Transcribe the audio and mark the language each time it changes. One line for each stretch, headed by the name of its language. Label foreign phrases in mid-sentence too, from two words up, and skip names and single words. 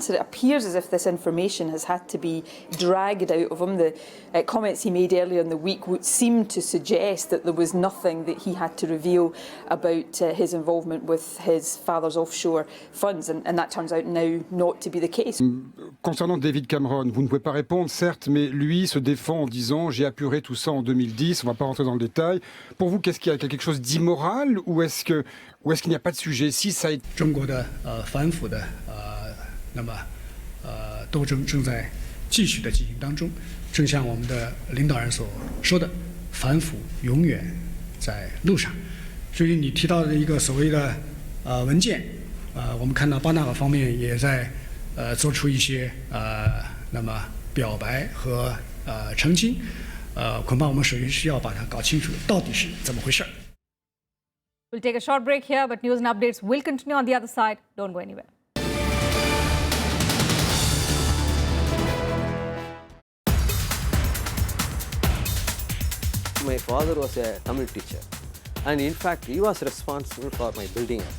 English: It appears as if this information has had to be dragged out of him. The comments he made earlier in the week would seem to suggest that there was nothing that he had to reveal about his involvement with his father's offshore funds, and that turns out now not to be the case.
French: Concernant David Cameron, vous ne pouvez pas répondre, certes, mais lui se défend en disant « j'ai apuré tout ça en 2010 », on ne va pas rentrer dans le détail. Pour vous, qu'est-ce qu'il y a quelque chose d'immoral ou est-ce qu'il n'y a pas de sujet si ça est...
Chinese: 中国的反腐的斗争正在继续的进行当中，正像我们的领导人所说的，反腐永远在路上。至于你提到的一个所谓的文件，我们看到巴拿马方面也在做出一些表白和澄清，恐怕我们首先需要把它搞清楚到底是怎么回事。
English: We'll take a short break here, but news and updates will continue on the other side. Don't go anywhere. My father was a Tamil teacher, and in fact, he was responsible for my building up.